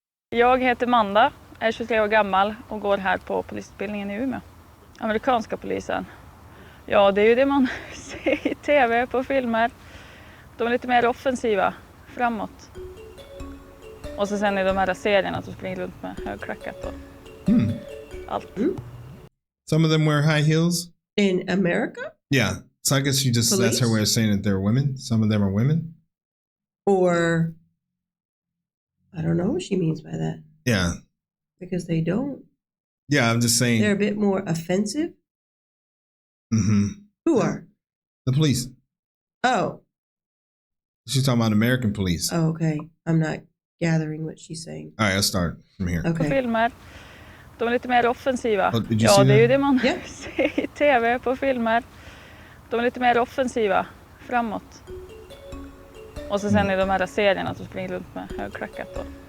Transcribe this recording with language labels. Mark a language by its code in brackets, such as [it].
[sv] Jag heter Manda, är 23 år gammal och går här på polisutbildningen i Umeå. Amerikanska polisen. Ja, det är ju det man ser i tv, på filmer. De är lite mer offensiva, framåt. Och så sen är de här serierna som springer runt med högklackat och allt. [en] Some of them wear high heels? In America? Yeah. So I guess that's her way of saying that they're women. Some of them are women. Or, I don't know what she means by that. Yeah. Because they don't. Yeah, I'm just saying. They're a bit more offensive. Who are? The police. Oh. She's talking about American police. Oh, okay. I'm not gathering what she's saying. All right, I'll start from here. [sv] På filmer. De är lite mer offensiva. Ja, det är ju det man ser i tv, på filmer. De är lite mer offensiva, framåt. Och så sen är de här serierna som springer runt med högklackat och